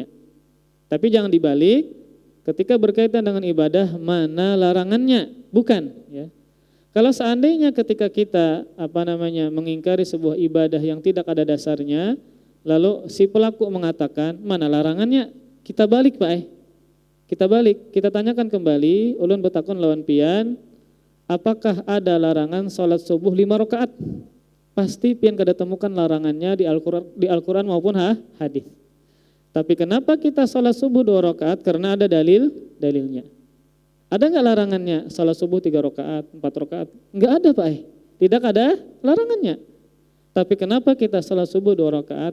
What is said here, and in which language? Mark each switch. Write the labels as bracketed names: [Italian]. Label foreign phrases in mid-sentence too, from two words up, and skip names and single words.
[Indonesian] Tapi jangan dibalik, ketika berkaitan dengan ibadah mana larangannya? Bukan ya. Kalau seandainya ketika kita mengingkari sebuah ibadah yang tidak ada dasarnya, lalu si pelaku mengatakan mana larangannya, kita balik Pak kita tanyakan kembali, [Banjar] ulun betakun lawan pian, apakah ada larangan sholat subuh 5 rakaat? Pasti pian kada temukan larangannya di Al-Quran maupun hadis. [Indonesian] Tapi kenapa kita sholat subuh 2 rakaat? Karena ada dalilnya. Ada enggak larangannya sholat subuh 3 rakaat, 4 rakaat? Enggak ada Pak tidak ada larangannya. Tapi kenapa kita sholat subuh 2 rakaat?